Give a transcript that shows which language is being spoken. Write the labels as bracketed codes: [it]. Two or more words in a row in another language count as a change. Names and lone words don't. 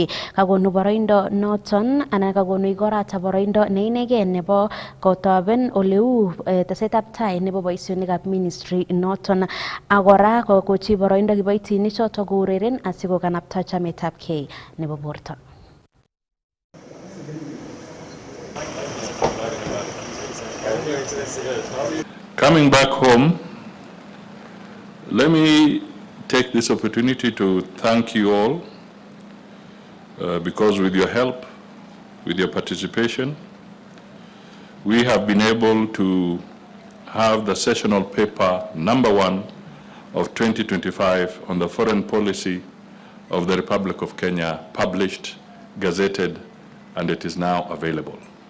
[kln] Kakonu boroindo noton anan kakonu igorata boroindo ne inegei nebo kotoben oleu tesetab tai nebo boisionikab ministry noton agora kokochi boroindo kiboitinik choto koureren asikokanapta chametabgei nebo borto. [en] Coming back home, let me take this opportunity to thank you all because with your help, with your participation, we have been able to have the sessional paper number 1 of 2025 on the foreign policy of the Republic of Kenya published, gazetted, and it is now available.